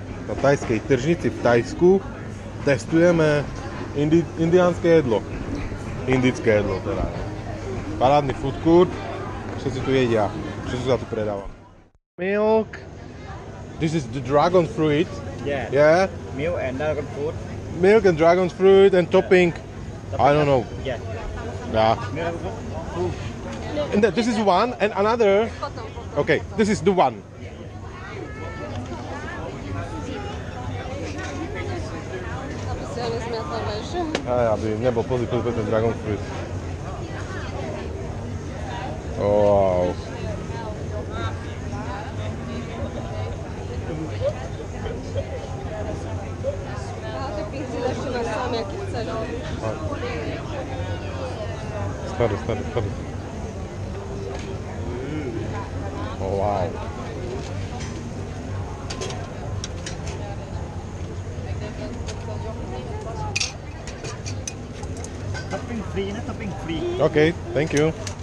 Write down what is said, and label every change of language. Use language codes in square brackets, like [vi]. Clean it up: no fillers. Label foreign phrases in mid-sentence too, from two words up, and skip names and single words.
[sk] na tajskej tržnici v Tajsku testujeme indiánske jedlo. Indické jedlo teda. Parádny [en] food court, [sk] všetci tu jedia, všetci sa tu predáva. [en] Milk. This is the dragon fruit. Yeah. Yeah. Milk and dragon fruit. Milk and dragon fruit and topping. I don't know. Yeah. Yeah. Milk fruit. And this is one and another. Okay, this is the one. [sk] Aby nebol pozri ten [en] dragon fruit. Wow. [sk] Stary. [en] Oh, wow. Topping free, na topping free. Okay, thank you.